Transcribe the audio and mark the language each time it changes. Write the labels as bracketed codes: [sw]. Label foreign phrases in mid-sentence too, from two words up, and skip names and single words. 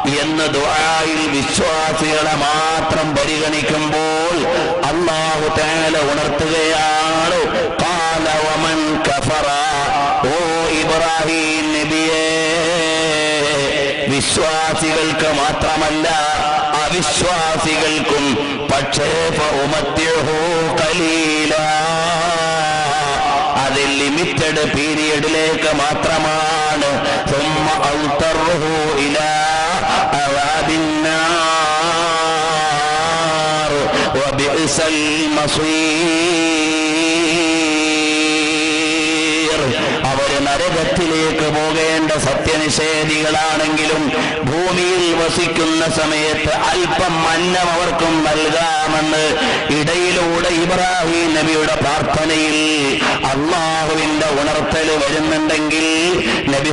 [ml] എന്ന് ദുആയിൽ വിശ്വാസികളെ മാത്രം പരിഗണിക്കുമ്പോൾ അല്ലാഹു തആല ഉണർത്തുകയാണ്, [ar] قال ومن كفر, [ml] ഓ ഇബ്രാഹിം നബിയേ, വിശ്വാസികൾക്ക് മാത്രമല്ല അവിശ്വാസികൾക്കും, പക്ഷേ [ar] فأمتعه قليلا, [ml] അത് [en] limited periodilekk [ml] മാത്രമാണ്. [ar] ثم أضطره إلى عذاب النار وبئس المصير. [ml] അവര് നരകത്തിലേക്ക് പോകേണ്ട സത്യനിഷേധികളാണെങ്കിലും ഭൂമിയിൽ വസിക്കുന്ന സമയത്ത് അല്പം അന്നം അവർക്കും നൽകാമെന്ന് ഇടയിലൂടെ ഇബ്രാഹിം നബിയുടെ പ്രാർത്ഥനയിൽ അള്ളാഹുവിന്റെ ഉണർത്തൽ വരുന്നുണ്ടെങ്കിൽ നബി